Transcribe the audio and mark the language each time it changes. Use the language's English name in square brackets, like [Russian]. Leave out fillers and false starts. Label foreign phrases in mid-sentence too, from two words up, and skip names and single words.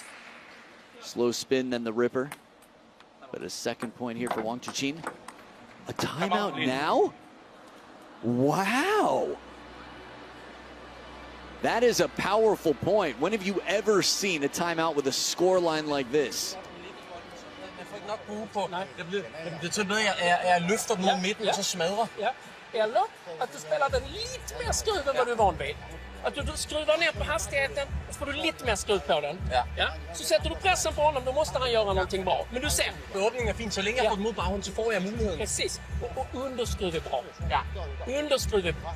[English] Slow spin, then the ripper. But a second point here for Wang Chuqin. A timeout now? Wow. That is a powerful point. When have you ever seen a timeout with a score line like this? [Danish] Det er noget, jeg løfter den mod midten, og så smadrer. Ja. [Swedish] Eller at du spelar den lite mer skruv än vad du är van vid. Att du skruvar ner på hastigheten, och så får du lite mer skruv på den. Ja. Så sätter du pressen på honom, då måste han göra någonting bra. Men du ser, öppningen är fin. Så länge jag får den mot bakhånd så får jag möjligheten. Precis. Och underskruv är bra. Ja. Underskruv är bra.